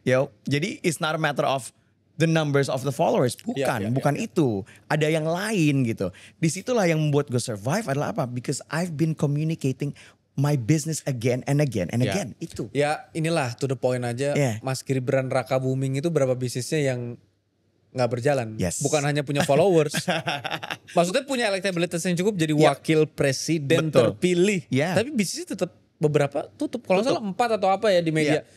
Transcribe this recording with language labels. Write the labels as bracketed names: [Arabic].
[Indonesian] Jadi [English] it's not a matter of the numbers of the followers. [Indonesian] Bukan itu. Ada yang lain gitu. Disitulah yang membuat gue survive adalah apa? [English] Because I've been communicating my business again and again. [Indonesian] Itu. Ya inilah [English] to the point [Indonesian] aja. [English] Yeah. [Indonesian] Mas Gibran Raka Buming itu berapa bisnisnya yang nggak berjalan. [English] Yes. [Indonesian] Bukan hanya punya followers. Maksudnya punya elektabilitas yang cukup jadi [English] Yep. [Indonesian] wakil presiden Betul. terpilih. [English] Yeah. [Indonesian] Tapi bisnisnya tetap beberapa tutup. Kalau nggak salah 4 atau apa ya di media.